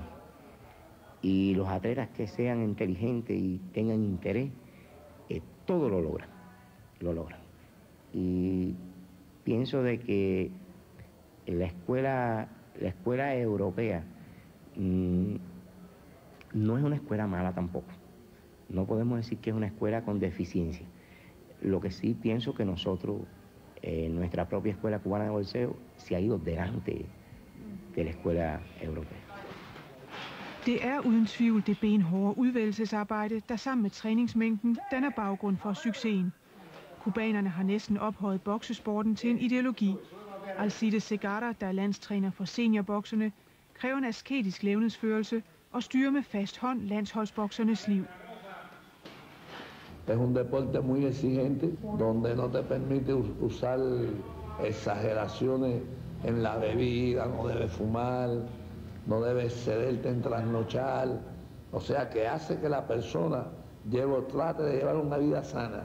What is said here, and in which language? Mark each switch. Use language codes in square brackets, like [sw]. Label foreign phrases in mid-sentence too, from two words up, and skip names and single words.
[es] Y los atletas que sean inteligentes y tengan interés, todo lo logran, Y pienso de que la escuela europea no es una escuela mala tampoco. No podemos decir que es una escuela con deficiencia. Lo que sí pienso que nosotros, nuestra propia escuela cubana de boxeo, se ha ido delante de la escuela europea. [da] Det er uden tvivl det benhårde udvælgelsesarbejde, der sammen med træningsmængden danner baggrund for succesen. Kubanerne har næsten ophøjet boksesporten til en ideologi. Alcides Segarra, der er landstræner for seniorbokserne, kræver en asketisk levnedsførelse og styrer med fast hånd landsholdsboksernes liv. [es] Es un deporte muy exigente, donde no te permite usar exageraciones en la bebida, no debes fumar, no debes cederte en trasnochar, o sea que hace que la persona trate de llevar una vida sana.